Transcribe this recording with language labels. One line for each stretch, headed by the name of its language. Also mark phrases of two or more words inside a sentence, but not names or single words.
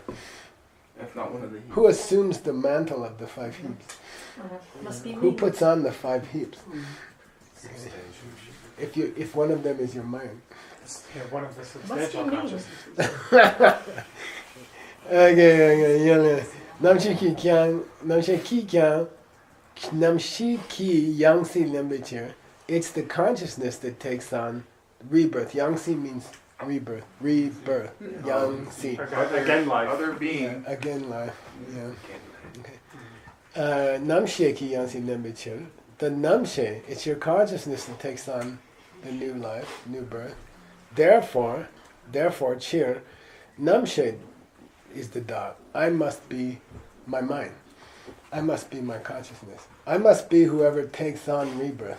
English: If not one of the Who assumes the mantle of the 5 heaps? Must be Who me. puts on the 5 heaps? If one of them is your mind. Yeah, one of the Must substantial be me. consciousnesses. Okay, yeah.
Tibetan: Namshi ki kyang, namshi ki kyang, namshi ki yangsi lembichir.
English: It's the consciousness that takes on rebirth. Yangsi means rebirth. Rebirth. Yangsi. Again, life. Other Yeah, being. again life. Yeah. Okay.
Tibetan: Namshe ki yangsi lembichir.
English: The namshe, it's your consciousness that takes on the new life, new birth. Therefore, cheer, namshe is the dot. I must be my mind. I must be my consciousness. I must be whoever takes on rebirth.